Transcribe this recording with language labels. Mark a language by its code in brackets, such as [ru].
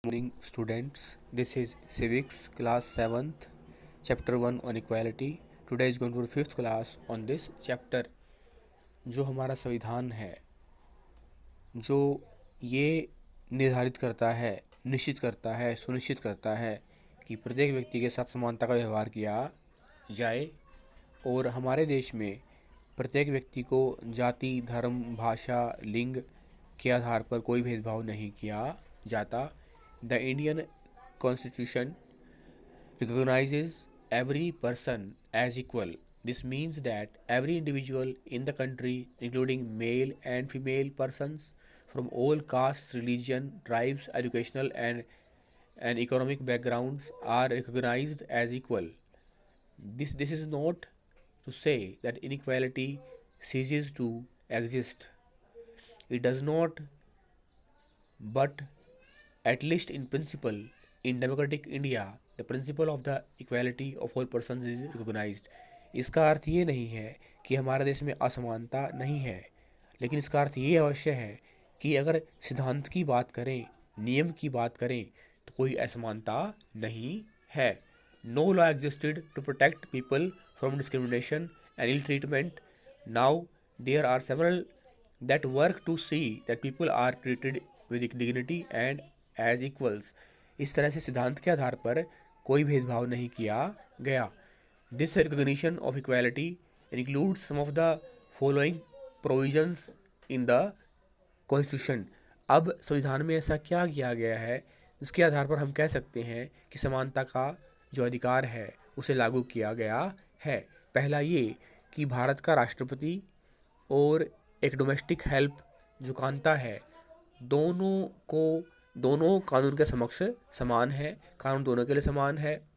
[en] Morning students, this is civics class 7th chapter 1 on equality. Today is going to be 5th class on this chapter. [hi] जो हमारा संविधान है, जो ये निर्धारित करता है, निश्चित करता है, सुनिश्चित करता है कि प्रत्येक व्यक्ति के साथ समानता का व्यवहार किया जाए और हमारे देश में प्रत्येक व्यक्ति को जाति, धर्म, भाषा, लिंग के आधार पर कोई भेदभाव नहीं किया जाता. [en] The Indian Constitution recognizes every person as equal. This means that every individual in the country, including male and female persons from all castes, religion, tribes, educational and economic backgrounds, are recognized as equal. This is not to say that inequality ceases to exist. It does not, but at least in principle, in democratic India, the principle of the equality of all persons is recognized. [hi] इसका अर्थ ये नहीं है कि हमारे देश में असमानता नहीं है, लेकिन इसका अर्थ ये अवश्य है कि अगर सिद्धांत की बात करें, नियम की बात करें, तो कोई असमानता नहीं है. [en] No law existed to protect people from discrimination and ill treatment. Now there are several that work to see that people are treated with dignity and as equals. [hi] इस तरह से सिद्धांत के आधार पर कोई भेदभाव नहीं किया गया. [en] This recognition of equality includes some of the following provisions in the Constitution. [hi] अब संविधान में ऐसा क्या किया गया है जिसके आधार पर हम कह सकते हैं कि समानता का जो अधिकार है उसे लागू किया गया है. पहला ये कि भारत का राष्ट्रपति और एक डोमेस्टिक हेल्प जो कांता है, दोनों कानून के समक्ष समान है, कानून दोनों के लिए समान है.